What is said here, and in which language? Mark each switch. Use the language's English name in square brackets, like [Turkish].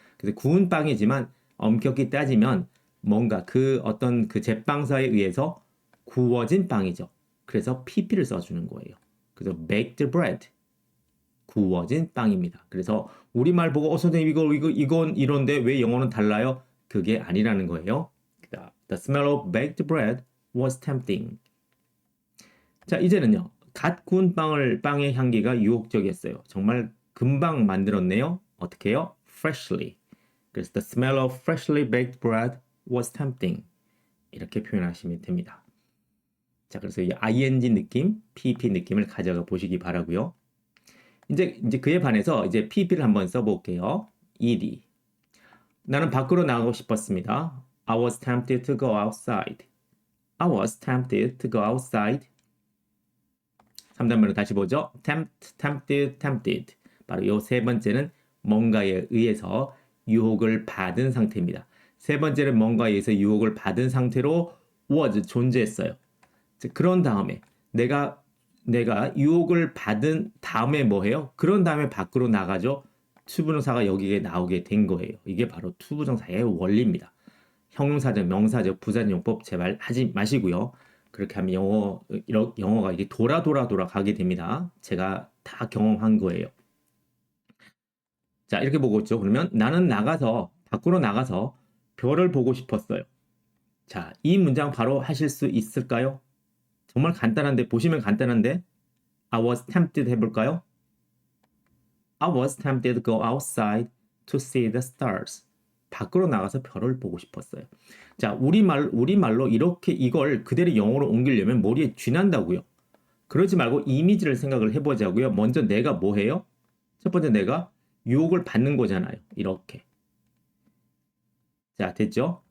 [Korean] 그래서 구운 빵이지만 엄격히 따지면 뭔가 그 어떤 그 제빵사에 의해서 구워진 빵이죠. 그래서 pp를 써주는 거예요. 그래서 [English] baked bread, [Korean] 구워진 빵입니다. 그래서 우리말 보고 선생님 이건 이런데 왜 영어는 달라요? 그게 아니라는 거예요. [English] The smell of baked bread was tempting. [Korean] 자, 이제는요. 갓 구운 빵의 향기가 유혹적이었어요. 정말 금방 만들었네요. 어떻게 해요? Freshly. [English] 그래서 the smell of freshly baked bread was tempting. [Korean] 이렇게 표현하시면 됩니다. 자, 그래서 이 ing 느낌, pp 느낌을 가져가 보시기 바라고요. 이제 그에 반해서 이제 pp를 한번 써볼게요. [English] ed. [Korean] 나는 밖으로 나가고 싶었습니다. [English] I was tempted to go outside. I was tempted to go outside. [Korean] 3단변을 다시 보죠. tempted. 바로 이 세 번째는 뭔가에 의해서 유혹을 받은 상태입니다. 세 번째는 뭔가에 의해서 유혹을 받은 상태로 was 존재했어요. 그런 다음에 내가 유혹을 받은 다음에 뭐 해요? 그런 다음에 밖으로 나가죠. 투부정사가 여기에 나오게 된 거예요. 이게 바로 투부정사의 원리입니다. 형용사적, 명사적, 부사적 용법 제발 하지 마시고요. 그렇게 하면 영어가 이게 돌아 가게 됩니다. 제가 다 경험한 거예요. 자, 이렇게 보고 있죠. 그러면 나는 밖으로 나가서 별을 보고 싶었어요. 자, 이 문장 바로 하실 수 있을까요? 정말 간단한데, 보시면 간단한데, [English] I was tempted [Korean] 해볼까요? [English] I was tempted to go outside to see the stars. [Korean] 밖으로 나가서 별을 보고 싶었어요. 자, 우리말로 이렇게 이걸 그대로 영어로 옮기려면 머리에 쥐난다고요. 그러지 말고 이미지를 생각을 해보자고요. 먼저 내가 뭐 해요? 첫 번째 내가 유혹을 받는 거잖아요. 이렇게. 자, 됐죠?